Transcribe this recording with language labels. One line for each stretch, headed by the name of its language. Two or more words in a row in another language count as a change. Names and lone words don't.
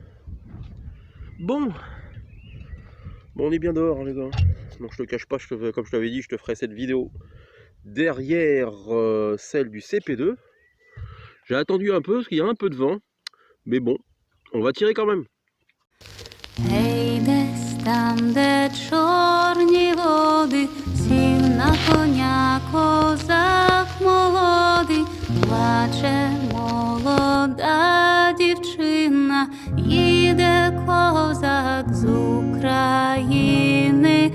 French: Bon, on est bien dehors, hein, les gars. Donc je te cache pas, comme je t'avais dit, je te ferai cette vidéo derrière celle du CP2. J'ai attendu un peu parce qu'il y a un peu de vent, mais bon, on va tirer quand même.
Ukrainian: Гей, десь там, де чорні води, сів на коня козак молодий, плаче молода дівчина, їде козак з України.